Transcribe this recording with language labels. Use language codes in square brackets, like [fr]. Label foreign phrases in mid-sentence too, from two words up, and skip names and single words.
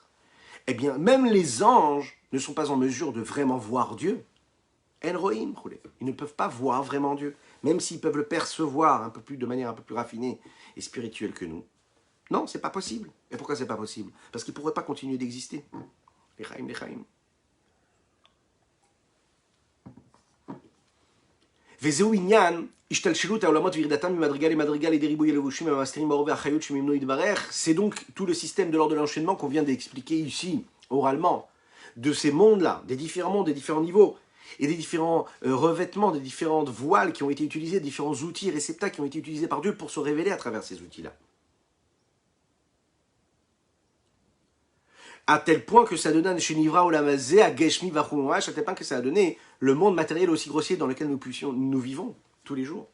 [fr] Eh bien, même les anges ne sont pas en mesure de vraiment voir Dieu. Enroim, ils ne peuvent pas voir vraiment Dieu, même s'ils peuvent le percevoir de manière un peu plus raffinée et spirituelle que nous. Non, c'est pas possible. Et pourquoi c'est pas possible? Parce qu'ils ne pourraient pas continuer d'exister. Les chaim. [he] וזהו עניין השתלשלות העולמות וירידתם ממדרגה למדרגה לידי ריבוי הלבושים המסתירים ברוב והחיות שממנו יתברך. [fr] C'est donc tout le système de l'ordre de l'enchaînement qu'on vient d'expliquer ici, oralement, de ces mondes-là, des différents mondes, des différents niveaux, et des différents revêtements, des différentes voiles qui ont été utilisées, des différents outils, réceptacles qui ont été utilisés par Dieu pour se révéler à travers ces outils-là. À tel point que ça donne à tel point que ça a donné le monde matériel aussi grossier dans lequel nous vivons tous les jours.